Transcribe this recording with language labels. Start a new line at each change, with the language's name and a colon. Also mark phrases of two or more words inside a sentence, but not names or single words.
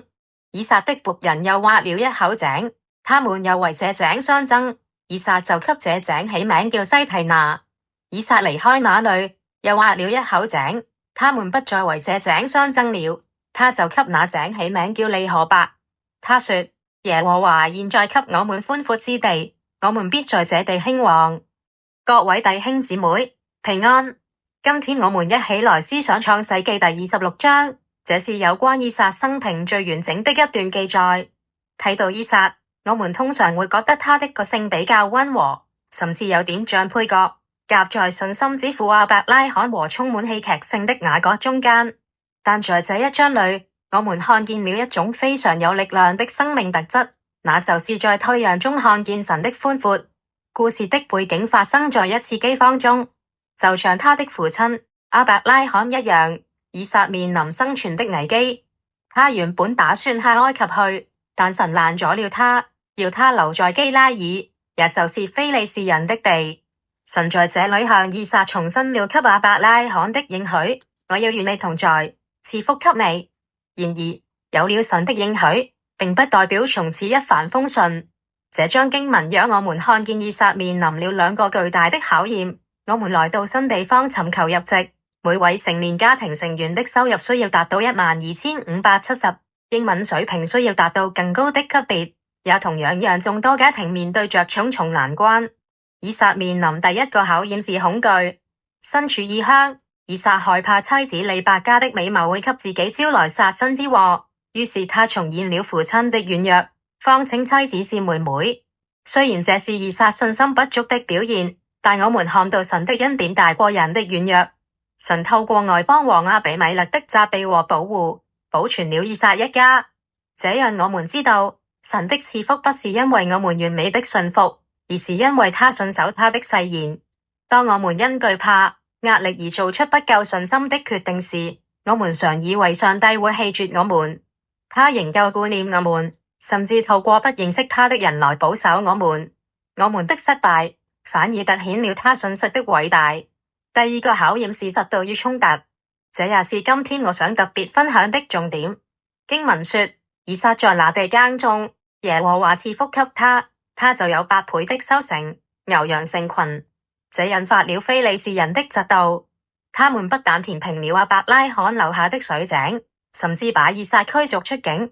Chinese: 以撒的僕人又挖了一口井，他們又為這井相爭。以撒就給這井起名叫西提拿。以撒離開那裡，又挖了一口井，他們不再為這井相爭了。他就給那井起名叫利河伯。他說：耶和華現在給我們寬闊之地，我們必在這地興旺。各位弟兄姊妹，平安。今天我們一起來思想創世記第26章，這是有關以撒生平最完整的一段記載。睇到以撒，我們通常會覺得他的個性比較溫和，甚至有點像配角，夾在信心之父亞伯拉罕和充滿戲劇性的雅各中間。但在這一章裡，我們看見了一種非常有力量的生命特質，那就是在退讓中看見神的寬闊。故事的背景發生在一次饑荒中，就像他的父親亞伯拉罕一樣，以撒面臨生存的危機。他原本打算下埃及去，但神攔阻了他，要他留在基拉耳，也就是非利士人的地。神在這裡向以撒重申了給亞伯拉罕的應許：我要與你同在，賜福給你。然而，有了神的應許，並不代表從此一帆風順。這章經文讓我們看見以撒面臨了2個巨大的考驗。我們來到新地方尋求入籍，每位成年家庭成員的收入需要達到12,570，英文水平需要達到更高的級別，也同樣讓眾多家庭面對着重重難關。以撒面臨第一個考驗是恐懼。身處異鄉，以撒害怕妻子利百加的美貌會給自己招來殺身之禍，於是他重演了父親的軟弱，謊稱妻子是妹妹。雖然這是以撒信心不足的表現，但我們看到神的恩典大過人的軟弱。神透過外邦王亞比米勒的責備和保護，保存了以撒一家。這讓我們知道，神的賜福不是因為我們完美的信服，而是因為他信守他的誓言。當我們因懼怕、壓力而做出不夠信心的決定時，我們常以為上帝會棄絕我們。他仍舊顧念我們，甚至透過不認識他的人來保守我們。我們的失敗反而凸顯了他信實的偉大。第二個考驗是嫉妒與衝突，這也是今天我想特別分享的重點。經文說，以撒在那地耕種，耶和華賜福給他，他就有8倍的收成，牛羊成群。這引發了非利士人的嫉妒，他們不但填平了亞伯拉罕留下的水井，甚至把以撒驅逐出境。